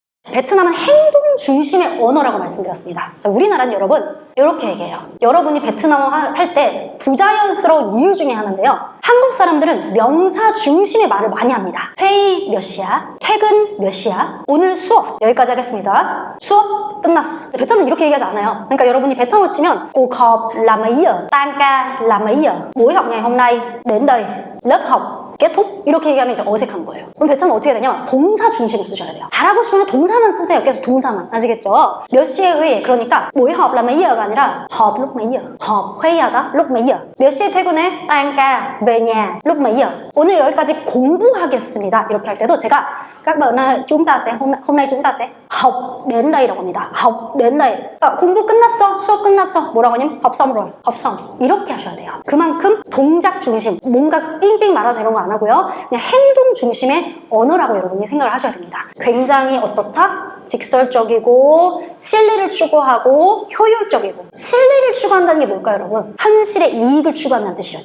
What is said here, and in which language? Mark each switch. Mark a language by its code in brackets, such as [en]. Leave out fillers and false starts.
[ko] 베트남은 행동 중심의 언어라고 말씀드렸습니다. 자, 우리나라는 여러분 이렇게 얘기해요. 여러분이 베트남어 할 때 부자연스러운 이유 중에 하나인데요. 한국 사람들은 명사 중심의 말을 많이 합니다. 회의 몇 시야? 퇴근 몇 시야? 오늘 수업 여기까지 하겠습니다. 수업 끝났어. 베트남은 이렇게 얘기하지 않아요. 그러니까 여러분이 베트남어 치면 [vi] cuộc họp là mấy giờ? tan ca là mấy giờ? buổi học ngày hôm nay đến đây lớp học kết thúc, [ko] 이렇게 얘기하면 이제 어색한 거예요. 그럼 베트남은 어떻게 되냐면 동사 중심을 쓰셔야 돼요. 잘하고 싶으면 동사만 쓰세요. 계속 동사만. 아시겠죠? 몇 시에 회의? 그러니까 [vi] buổi họp là mấy giờ [ko] 가 아니라 [vi] họp lúc mấy giờ? họp 회의하다 lúc mấy giờ? [ko] 몇 시에 퇴근해? [vi] tan ca về nhà lúc mấy giờ? [ko] 오늘 여기까지 공부하겠습니다. 이렇게 할 때도 제가 [vi] các bạn ơi, chúng ta sẽ hôm nay chúng ta sẽ học đến đây [ko] 라고 합니다. [vi] học đến đây. [ko] 그러니까 공부 끝났어? 수업 끝났어? 뭐라고 하냐면 [vi] học xong rồi. học xong. [ko] 이렇게 하셔야 돼요. 그만큼 동작 중심, 뭔가 삥삥 말아서 이런 거 안 하고요. 그냥 행동 중심의 언어라고 여러분이 생각을 하셔야 됩니다. 굉장히 어떻다? 직설적이고 실리를 추구하고 효율적이고. 실리를 추구한다는 게 뭘까요, 여러분? 현실의 이익을 추구한다는 뜻이에요.